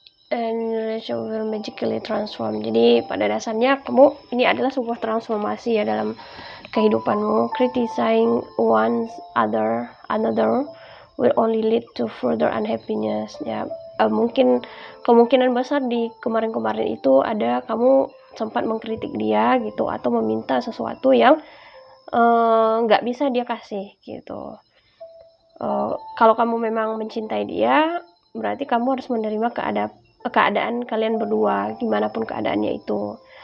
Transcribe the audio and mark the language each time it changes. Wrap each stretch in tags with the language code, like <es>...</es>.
<en>And relation will magically transform.</en> <id>Jadi pada dasarnya kamu ini adalah sebuah transformasi ya dalam kehidupanmu.</id> <en>Criticizing another will only lead to further unhappiness.</en> <id>Ya, mungkin kemungkinan besar di kemarin-kemarin itu ada kamu sempat mengkritik dia gitu, atau meminta sesuatu yang nggak bisa dia kasih gitu. Kalau kamu memang mencintai dia, berarti kamu harus menerima keadaan kalian berdua, gimana pun keadaannya itu.</id>